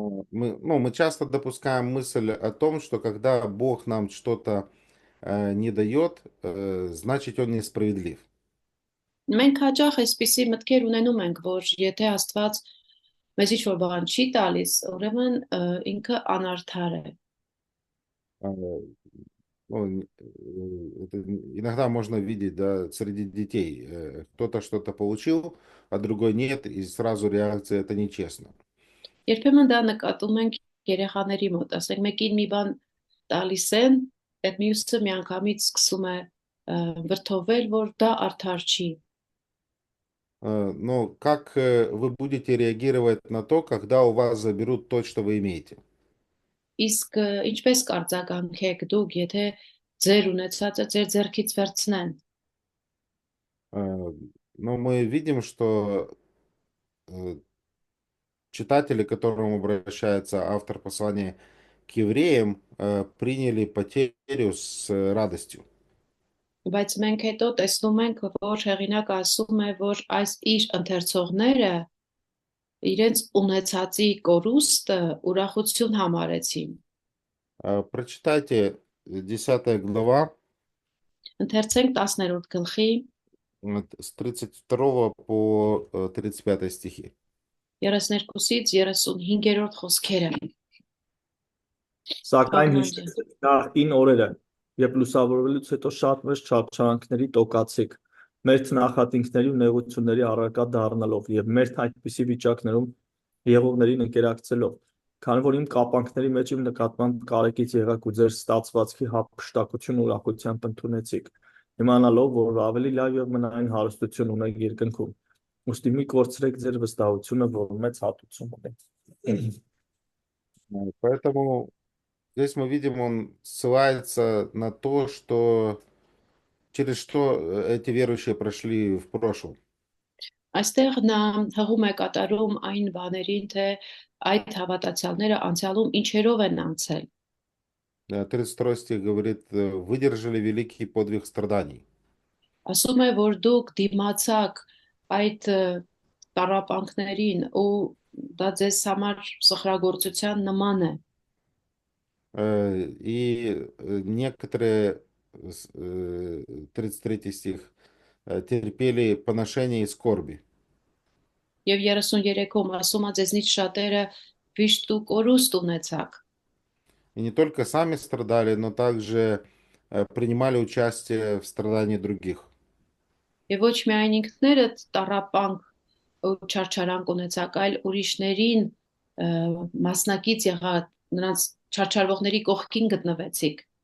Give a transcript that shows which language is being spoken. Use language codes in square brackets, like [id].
[ru] Мы часто допускаем мысль о том, что когда Бог нам что-то не дает, значит, Он несправедлив. [hy] Մենք հաճախ այսպիսի մտքեր ունենում ենք, որ եթե Աստված մեզ ինչ-որ բան չի տալիս, ուրեմն ինքը անարդար է։ [ru] Это иногда можно видеть, да, среди детей. Кто-то что-то получил, а другой нет, и сразу реакция это нечестно. [hy] Երբեմն դա նկատում ենք երեխաների մոտ, ասենք մեկին մի բան տալիս են, այդ մյուսը միանգամից սկսում է վրդովել, որ դա արդար չի։ [ru] Но как вы будете реагировать на то, когда у вас заберут то, что вы имеете? [hy] Իսկ ինչպես կարձագանքեք դուք, եթե ձեր ունեցածը ձեր ձեռքից վերցնեն։ [ru] Но мы видим, что читатели, к которым обращается автор послания к евреям, приняли потерю с радостью. [hy] Բայց մենք հետո տեսնում ենք, որ հեղինակը ասում է, որ այս իր ընթերցողները իրենց ունեցածի կորուստը ուրախություն համարեցին։ [ru] Прочитайте 10 глава [hy] Ընթերցենք 10-րդ գլխի [ru] с 32 по 35 стихи. [hy] 32-ից 35-րդ խոսքերը։ Սակայն Թարգմանիչ։ հիշեցեք նախկին օրերը, երբ լուսավորվելուց հետո շատ մեծ չարչարանքների տոկացիք, մեր նախատինքների ու նեղությունների առարկա դառնալով եւ մեր այդպիսի վիճակներում եղողներին ընկերակցելով, Քանի որ իմ կապանքների մեջ իմ նկատմամբ կարեկից եղաք ու ձեր ստացվածքի հափշտակություն ուրախությամբ ընդունեցիք, իմանալով, որ ավելի լավ եւ մնային հարստություն ունեք երկնքում։ Ուստի մի կորցրեք ձեր վստահությունը, որ մեծ հատուցում ունի։ [ru] Поэтому здесь мы видим, он ссылается на то, что через что эти верующие прошли в прошлом. [hy] Այստեղ նա հղում է կատարում այն բաներին, թե այդ հավատացյալները անցյալում ինչերով են անցել։ [ru] 32 стих говорит, выдержали великий подвиг страданий. [hy] Ասում է, որ դուք дիմացաք այդ տառապանքներին ու դա ձեզ համար սխրագործության նման է։ [ru] И некоторые, 33 стих, терпели поношение и скорби. [hy] Եվ 33-ում ասում է ձեզնից շատերը վիշտ ու կորուստ ունեցաք։ [ru] И не только сами страдали, но также принимали участие в страдании других. [hy] Եվ ոչ միայն ինքներդ տառապանք ու չարչարանք ունեցաք, այլ ուրիշներին մասնակից եղաք, նրանց չարչարվողների կողքին գտնվեցիք։